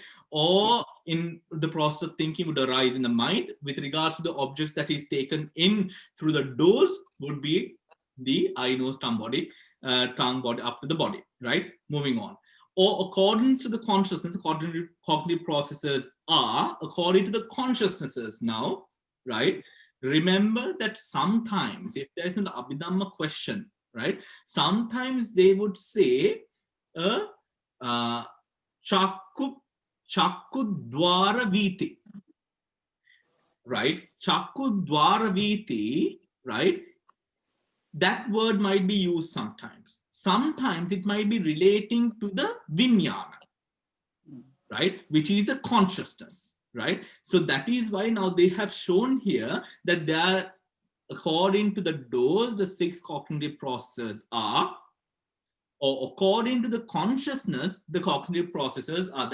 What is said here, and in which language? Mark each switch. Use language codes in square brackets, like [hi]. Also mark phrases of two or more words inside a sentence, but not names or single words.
[en] Or in the process of thinking would arise in the mind with regards to the objects that is taken in through the doors would be the eye, nose, tongue, body up to the body, right? Moving on. Or according to the consciousness, the cognitive processes are according to the consciousnesses now, right? Remember that sometimes if there's an Abhidhamma question, right? Sometimes they would say [pi] Chakku dwara viti, [en] right? [pi] Chakku dwara viti, [en] right? That word might be used sometimes. Sometimes it might be relating to the vinyana, right? Which is a consciousness, right? So that is why now they have shown here that they are, according to the doors, the 6 cognitive processes are, or according to the consciousness, the cognitive processes are.